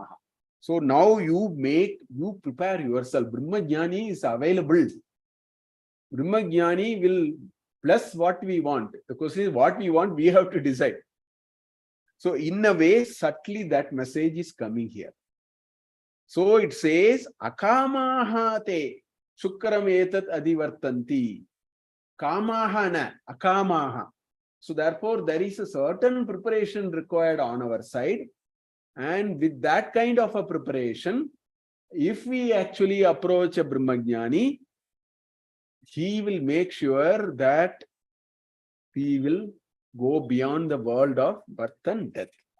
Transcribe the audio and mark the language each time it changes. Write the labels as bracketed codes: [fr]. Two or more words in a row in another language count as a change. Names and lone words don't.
[en] So now you prepare yourself. Brahmajnani is available. Brahmajnani will bless what we want. The question is, what we want, we have to decide. So in a way, subtly that message is coming here. So it says, [sa] अकामाः ते शुक्रम् एतत् अतिवर्तन्ति. कामाः न अकामाः. [en] So therefore, there is a certain preparation required on our side. And with that kind of a preparation, if we actually approach a Brahmajnani, he will make sure that we will go beyond the world of birth and death.